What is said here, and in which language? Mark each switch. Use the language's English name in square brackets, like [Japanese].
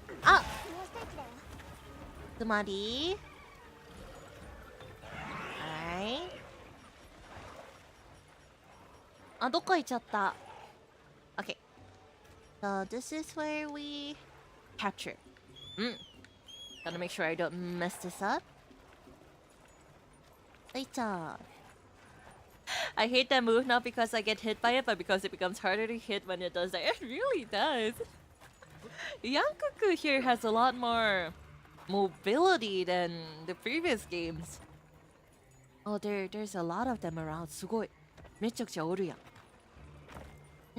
[Japanese] あ、つまりあ、どっか行っちゃった。 [English] Okay. So this is where we capture. Gotta make sure I don't mess this up. Later. I hate that move not because I get hit by it, but because it becomes harder to hit when it does that. It really does. Yian Kut-Ku here has a lot more mobility than the previous games. Oh, there's a lot of them around. [Japanese] すごい。めちゃくちゃおるやん。